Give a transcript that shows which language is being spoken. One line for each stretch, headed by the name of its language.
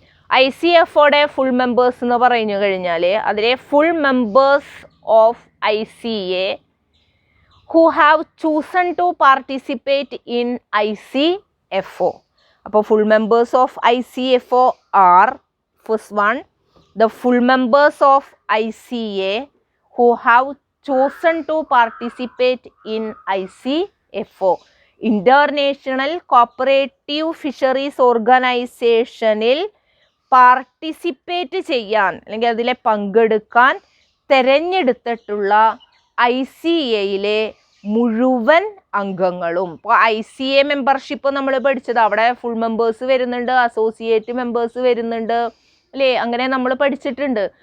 Malayalam: ICFOയുടെ full members എന്ന് പറഞ്ഞു കഴിഞ്ഞാൽ അതിലെ
English: Full members of ICA who have chosen to participate in ICFO. അപ്പോൾ full members of ICFO are, first one, the full members of ICA who have chosen to participate in ICFO.
Malayalam: International Cooperative Fisheries Organizationil participate ചെയ്യാൻ അല്ലെങ്കിൽ അതിലെ പങ്കെടുക്കാൻ തിരഞ്ഞെടുത്തിട്ടുള്ള ICAയിലെ മുഴുവൻ അംഗങ്ങളും. ഇപ്പോൾ ICA membership നമ്മൾ പഠിച്ചത്, അവിടെ ഫുൾ മെമ്പേഴ്സ് വരുന്നുണ്ട്, അസോസിയേറ്റ് മെമ്പേഴ്സ് വരുന്നുണ്ട് അല്ലേ, അങ്ങനെ നമ്മൾ പഠിച്ചിട്ടുണ്ട്.